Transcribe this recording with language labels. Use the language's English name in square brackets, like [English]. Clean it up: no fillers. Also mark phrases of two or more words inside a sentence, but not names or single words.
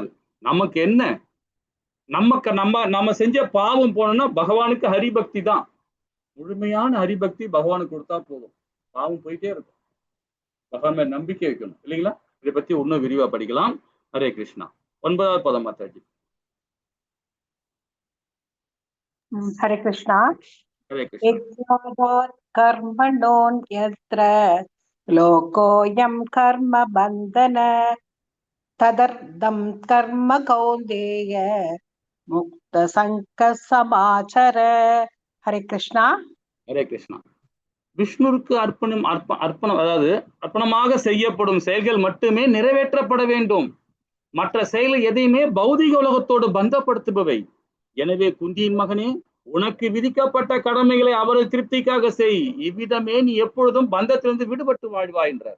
[Tamil] நமக்கு என்ன, நமக்கு நம்ம செஞ்ச பாவம் போனோம்னா பகவானுக்கு ஹரிபக்தி தான், முழுமையான ஹரிபக்தி பகவானுக்கு கொடுத்தா போதும், பாவம் போயிட்டே இருக்கும். பகவான் மேல நம்பிக்கை வைக்கணும் இல்லைங்களா. இதை பத்தி இன்னும் விரிவா படிக்கலாம். [Sanskrit] हरे कृष्णा. [Tamil] 9வது பதம் மாதாஜி. [Sanskrit] हरे कृष्णा। हरे कृष्णा. यज्ञादात् कर्मणोऽन्यत्र लोकोऽयं कर्म बन्धन तदर्थं कर्म कौन्तेय मुक्त संकः समाचर। हरे कृष्णा। हरे कृष्णा. [Tamil] விஷ்ணுவுக்கு அர்ப்பணம் அதாவது அர்ப்பணமாக செய்யப்படும் செயல்கள் மட்டுமே நிறைவேற்றப்பட வேண்டும். மற்ற செயல் எதையுமே பௌதிக உலகத்தோடு பந்தப்படுத்துபவை. எனவே குந்தியின் மகனே, உனக்கு விதிக்கப்பட்ட கடமைகளை அவரது திருப்திக்காக செய், இவ்விதமே நீ எப்பொழுதும் பந்தத்திலிருந்து விடுபட்டு வாழ்வாய் என்றார்.